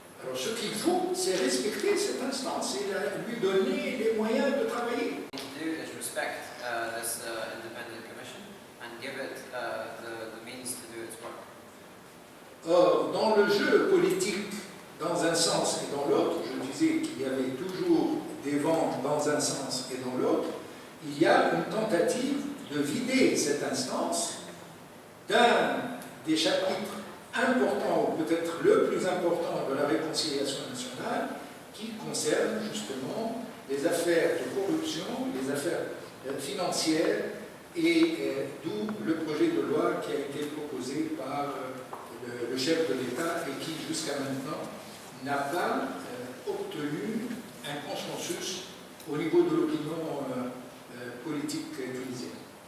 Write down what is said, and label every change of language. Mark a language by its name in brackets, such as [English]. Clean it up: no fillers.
[French] Alors ce qu'il faut, c'est respecter cette instance et lui donner les moyens de travailler. [English] What we do is respect this independent commission and give it the means to do its work. [French] Or, dans le jeu politique, dans un sens et dans l'autre, je disais qu'il y avait toujours des vents dans un sens et dans l'autre, il y a une tentative de vider cette instance d'un des chapitres importants, ou peut-être le plus important de la réconciliation nationale, qui concerne justement les affaires de corruption, les affaires financières, et d'où le projet de loi qui a été proposé par le chef de l'État et qui, jusqu'à maintenant, n'a pas obtenu un consensus au niveau de l'opinion politique tunisienne.